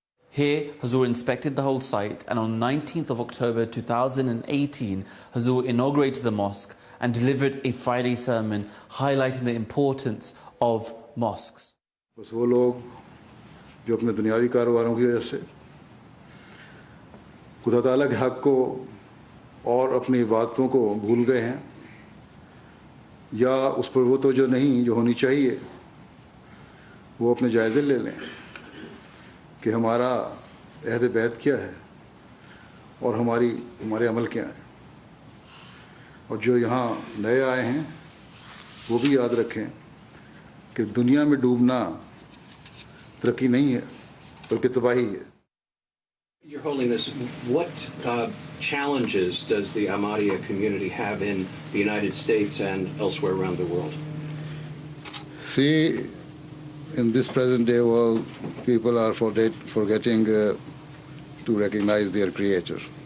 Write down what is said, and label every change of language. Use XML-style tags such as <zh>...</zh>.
<en>Here, Huzur inspected the whole site, and on 19th of October 2018, Huzur inaugurated the mosque and delivered a Friday sermon highlighting the importance of mosques.</en> <hi>बस वो लोग जो अपने दुनियावी कारोबारों की वजह से खुदा ताला के हक़ को और अपनी इबादतों को भूल गए हैं या उस पर वो तवज्जो नहीं जो होनी चाहिए, वो अपने जायज़े ले लें कि हमारा अहद बैत क्या है और हमारे अमल क्या हैं. और जो यहाँ नए आए हैं वो भी याद रखें कि दुनिया में डूबना तरक्की नहीं है बल्कि तबाही है.</hi> <en>Your Holiness, what challenges does the Ahmadiyya community have in the United States and elsewhere around the world? See, in this present day world, people are forgetting to recognize their creator.</en>